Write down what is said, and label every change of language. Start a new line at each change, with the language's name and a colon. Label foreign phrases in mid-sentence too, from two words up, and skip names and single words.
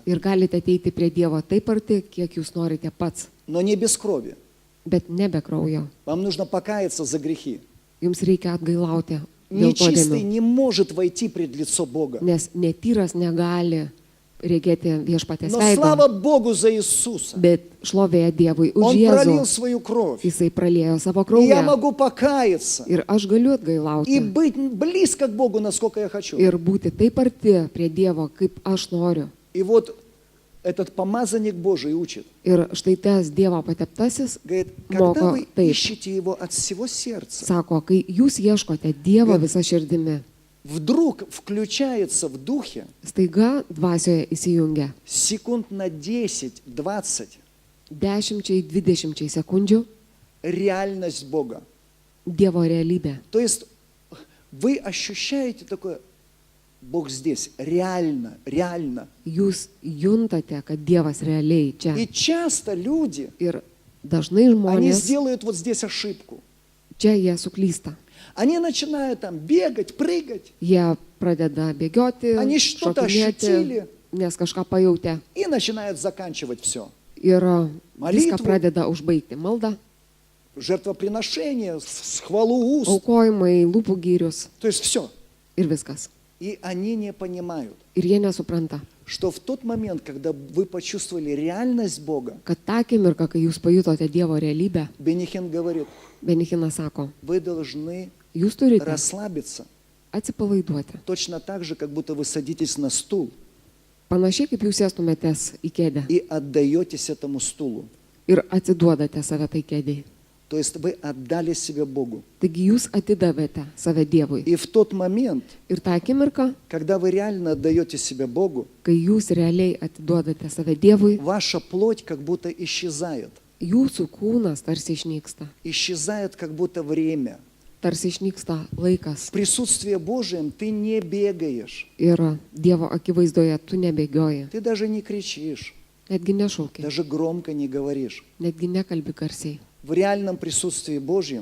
Lithuanian: Ir galite ateiti prie Dievo taip arti, kiek jūs norite pats,
Russian: но не без крови.
Lithuanian: bet nebe kraujo.
Russian: Вам нужно покаяться за грехи.
Lithuanian: Jums reikia atgailauti dėl
Russian: Нечистый
Lithuanian: nuodėmių,
Russian: не может войти пред лицо Бога.
Lithuanian: nes netyras negali regėti viešpatės
Russian: Но
Lithuanian: veido,
Russian: слава Богу за Иисуса.
Lithuanian: bet šlovėje Dievui už
Russian: Он
Lithuanian: Jėzų.
Russian: пролил свою кровь.
Lithuanian: Jisai praliejo savo
Russian: И я
Lithuanian: kraują
Russian: могу покаяться
Lithuanian: ir aš galiu
Russian: и
Lithuanian: atgailauti
Russian: быть близко к Богу, насколько я хочу.
Lithuanian: ir būti taip arti prie Dievo, kaip aš noriu.
Russian: И вот этот помазанник Божий учит.
Lithuanian: Ir štai tas Dievo pateptasis
Russian: Говорит, когда
Lithuanian: moko
Russian: вы
Lithuanian: taip.
Russian: ищете Его от всего сердца,
Lithuanian: Sako, kai jūs ieškote Dievo Kad- visą širdimi,
Russian: вдруг включается в духе
Lithuanian: staiga dvasioje įsijungia
Russian: секунд на 10-20
Lithuanian: 10-20 sekundžių
Russian: реальность Бога.
Lithuanian: Dievo realybė.
Russian: То есть вы ощущаете такое, Бог здесь, реально, реально.
Lithuanian: Jūs juntate, kad Dievas realiai čia.
Russian: И часто люди,
Lithuanian: Ir dažnai
Russian: они
Lithuanian: žmonės
Russian: сделают вот здесь ошибку.
Lithuanian: čia jie suklysta.
Russian: Они начинают там бегать, прыгать
Lithuanian: Jie pradeda bėgioti,
Russian: Они что-то
Lithuanian: šokinėti,
Russian: ощутили.
Lithuanian: nes kažką pajautė.
Russian: и начинают заканчивать все.
Lithuanian: Ir
Russian: Молитву.
Lithuanian: viską pradeda užbaigti. Malda,
Russian: Жертвоприношение, хвалу уст,
Lithuanian: aukojimai, lūpų gyrius
Russian: то есть все.
Lithuanian: ir viskas.
Russian: И они не понимают,
Lithuanian: Ir jie nesupranta,
Russian: что в тот момент, когда вы почувствовали реальность Бога,
Lithuanian: kad tą akimirką, kai jūs pajutote Dievo realybę,
Russian: Бенихин говорит,
Lithuanian: Benichinas sako,
Russian: вы должны
Lithuanian: jūs turite
Russian: расслабиться,
Lithuanian: atsipalaiduoti.
Russian: точно так же, как будто вы садитесь на стул
Lithuanian: Panašiai kaip jūs sėstumėtės į kėdę
Russian: и отдаетесь этому стулу.
Lithuanian: ir atsiduodate save tai kėdėjai.
Russian: То есть вы отдали себя Богу.
Lithuanian: Taigi jūs atidavėte save Dievui.
Russian: И в тот момент,
Lithuanian: Ir tą akimirką,
Russian: когда вы реально отдаете себя Богу,
Lithuanian: kai jūs realiai atiduodate save Dievui,
Russian: ваша плоть как будто исчезает.
Lithuanian: jūsų kūnas tarsi išnyksta.
Russian: Исчезает как будто время.
Lithuanian: Tarsi išnyksta laikas.
Russian: В присутствии Божьем ты не бегаешь,
Lithuanian: Ir Dievo akivaizdoje tu nebėgioji.
Russian: ты даже не кричишь,
Lithuanian: Netgi nešauki.
Russian: даже громко не говоришь.
Lithuanian: Netgi nekalbi garsiai.
Russian: В реальном присутствии Божьем